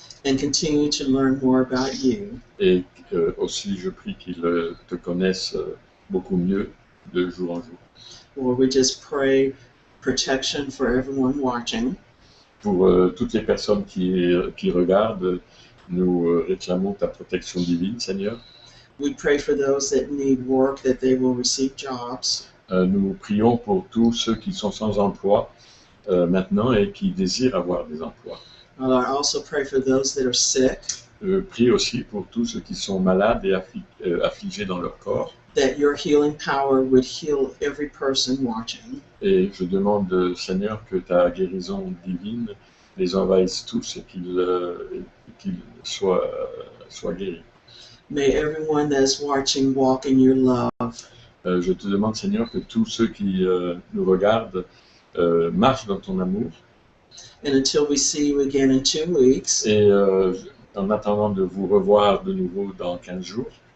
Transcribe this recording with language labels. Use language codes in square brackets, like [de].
[en] And continue to learn more about you. [fr] Et aussi, je prie qu'ils te connaissent beaucoup mieux de jour en jour. [en] Lord, we just pray protection for everyone watching. [fr] Pour toutes les personnes qui regardent, nous réclamons ta protection divine, Seigneur. [en] We pray for those that need work, that they will receive jobs. [fr] Nous prions pour tous ceux qui sont sans emploi maintenant et qui désirent avoir des emplois. [en] Lord, I also pray for those that are sick. [fr] Je prie aussi pour tous ceux qui sont malades et affligés dans leur corps. [en] That your healing power would heal every person watching. [fr] Et je demande, Seigneur, que ta guérison divine les envahisse tous et qu'ils soient guéris. [en] May everyone that is watching walk in your love. [fr] Je te demande, Seigneur, que tous ceux qui nous regardent marchent dans ton amour. [en] And until we see you again in 2 weeks. [fr] Et en attendant de vous revoir de nouveau dans 15 jours.